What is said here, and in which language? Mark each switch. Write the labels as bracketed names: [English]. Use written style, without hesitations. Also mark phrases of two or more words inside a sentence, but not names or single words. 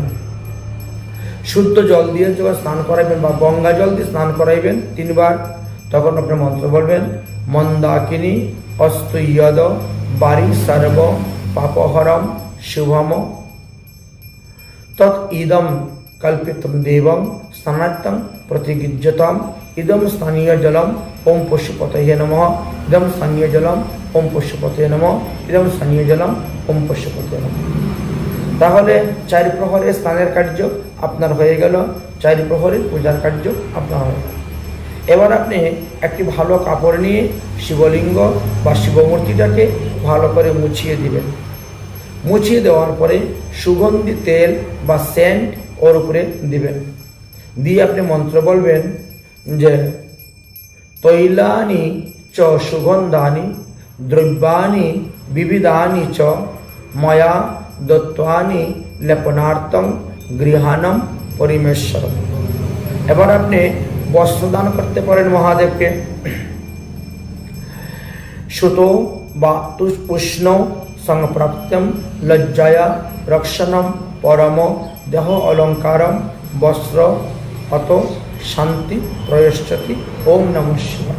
[Bangla] শুদ্ধ জল দিয়ে যখন স্নান করাবেন বা গঙ্গা জল দিয়ে স্নান করাইবেন 3 বার, তখন আপনি মন্ত্র বলবেন, [Sanskrit] मन्दाकिनी अस्तुयद वारि सर्व पापहरम् शुभम् तत् इदम् कल्पितम् देवम् स्नानार्थम् प्रतिगृह्यताम् इदम् स्थानीय जलम् ओम् पशुपतये नमः इदम् स्थानीय जलम् ओम् पशुपतये नमः इदम् स्थानीय जलम् ओम् पशुपतये नमः। [Bangla] তাহলে 4 প্রহরের স্নানের কার্য আপনার হয়ে গেল, 4 প্রহরের পূজার কার্য আপনার হয়ে গেল। এবার আপনি একটি ভালো কাপড় নিয়ে শিবলিঙ্গ বা শিবমূর্তিটাকে ভালো করে মুছিয়ে দিবেন। মুছিয়ে দেওয়ার পরে সুগন্ধি তেল বা সেন্ট ওর উপরে দিবেন। দিয়ে আপনি মন্ত্র বলবেন যে [Sanskrit] तैलानि च सुगन्धानि द्रव्याणि विविधानि च मया दत्तानि लेपनार्थं गृहाणम् परिमेश्वरम्। [Bangla] এবার আপনি বস্ত্রদান করতে পারেন মহাদেবকে। [Sanskrit] सुतो वा उष्ण संप्राप्तम् लज्जाया रक्षणम् परम् देह अलङ्कारम् वस्त्र अत शान्ति प्रयश्चति ओम् नमः शिवाय।